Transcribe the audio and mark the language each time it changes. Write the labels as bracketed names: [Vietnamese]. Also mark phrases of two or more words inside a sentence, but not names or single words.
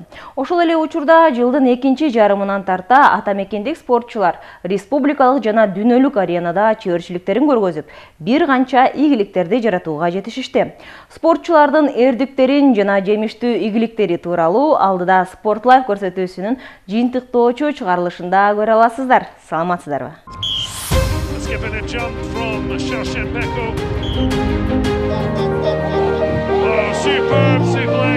[Kyrgyz] Ошол эле учурда жылдын экинчи жарымынан тарта атамекендик спортчулар республикалык жана дүйнөлүк аренада чеберчиликтерин көргөзүп, бир канча ийгиликтерди жаратууга жетишишти. Спортчулардын эрдиктерин жана жемиштүү ийгиликтери тууралуу алдыда Sport Life көрсөтүүсүнүн жыйынтыктоочу чыгарылышында көрө аласыздар. Саламатсыздарбы? [English] Skipping a jump from Shevchenko. Oh, superb suplex.